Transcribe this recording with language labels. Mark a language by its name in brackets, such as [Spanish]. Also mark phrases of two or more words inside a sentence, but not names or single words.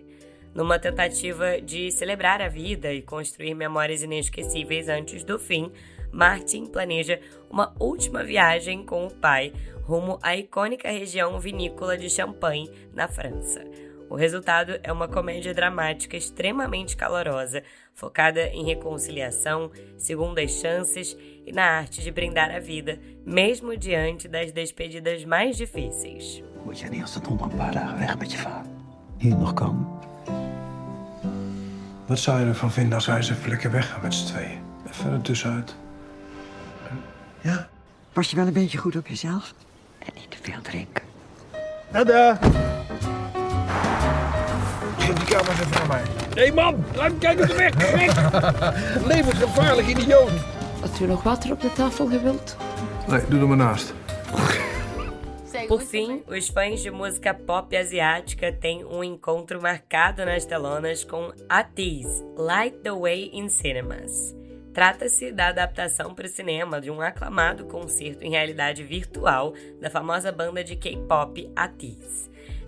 [Portuguese] Numa tentativa de celebrar a vida e construir memórias inesquecíveis antes do fim, Martin planeja uma última viagem com o pai rumo à icônica região vinícola de Champagne, na França. O resultado é uma comédia dramática extremamente calorosa, focada em reconciliação, segundas chances e na arte de brindar a vida, mesmo diante das despedidas mais difíceis. [Dutch] Moet jij niet als dat ondankbaar dagen weg met je vader? Hier nog komen? Wat zou je ervan vinden als wij eens even lekker weggaan met z'n tweeën? Even er tussenuit. Ja? Pas je wel een beetje goed op jezelf en niet te veel drinken. Tada! Geef die camera even aan mij. Nee man, laat me kijken op de weg! Levensgevaarlijk idioot! Had u nog water op de tafel gewild? Nee, doe er maar naast. [Portuguese] Por fim, os fãs de música pop asiática têm um encontro marcado nas telonas com ATEEZ, Light the Way in Cinemas. Trata-se da adaptação para o cinema de um aclamado concerto em realidade virtual da famosa banda de K-pop ATEEZ.